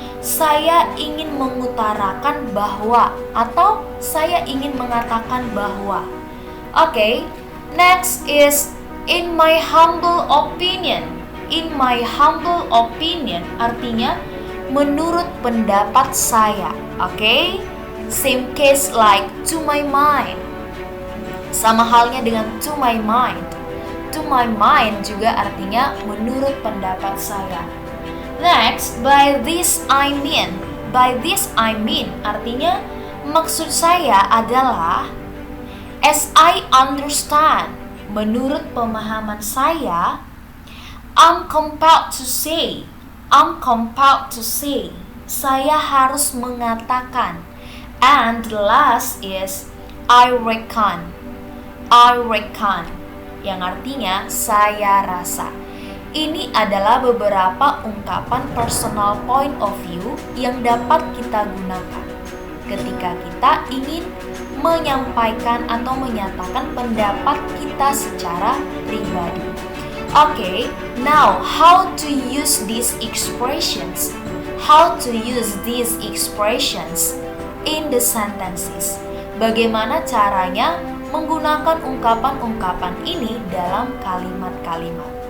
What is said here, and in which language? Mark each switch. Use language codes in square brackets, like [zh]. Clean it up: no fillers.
[id] Saya ingin mengutarakan bahwa, atau saya ingin mengatakan bahwa. [en] Oke, next is in my humble opinion. In my humble opinion [id] artinya menurut pendapat saya. [en] Oke, same case like to my mind. [id] Sama halnya dengan [en] to my mind. To my mind [id] juga artinya menurut pendapat saya. [en] Next, by this I mean. By this I mean [id] artinya maksud saya adalah [en] as I understand. [id] Menurut pemahaman saya, [en] I'm compelled to say. I'm compelled to say. [id] Saya harus mengatakan. [en] And the last is I reckon. I reckon. [id] Yang artinya saya rasa. Ini adalah beberapa ungkapan personal point of view yang dapat kita gunakan ketika kita ingin menyampaikan atau menyatakan pendapat kita secara pribadi. [en] Okay, now how to use these expressions? How to use these expressions in the sentences? [id] Bagaimana caranya menggunakan ungkapan-ungkapan ini dalam kalimat-kalimat?